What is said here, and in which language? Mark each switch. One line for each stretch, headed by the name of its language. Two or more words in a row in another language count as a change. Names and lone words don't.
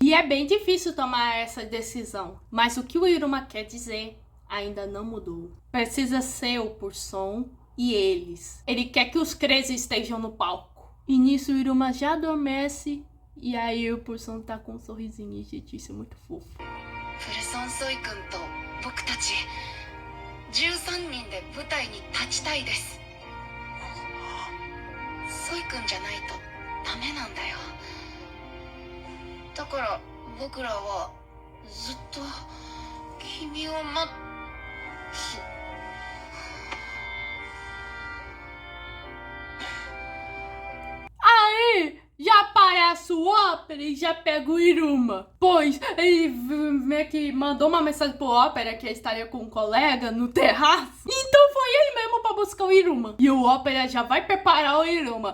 Portuguese: E é bem difícil tomar essa decisão. Mas o que o Iruma quer dizer ainda não mudou. Precisa ser o Poção e eles. Ele quer que os Crazy estejam no palco. E nisso o Iruma já adormece. E aí o Poção tá com um sorrisinho, gente, isso é muito fofo.
Japanese: プルソンソイ君と僕たち13人で舞台に立ちたいですソイ君じゃないとダメなんだよだから僕らはずっと君を待つ
Portuguese: Aí já aparece aparece o Ópera e já pega o Iruma. Pois ele meio que mandou uma mensagem pro Ópera que ele estaria com um colega no terraço. Então foi ele mesmo pra buscar o Iruma. E o Ópera já vai preparar o Iruma.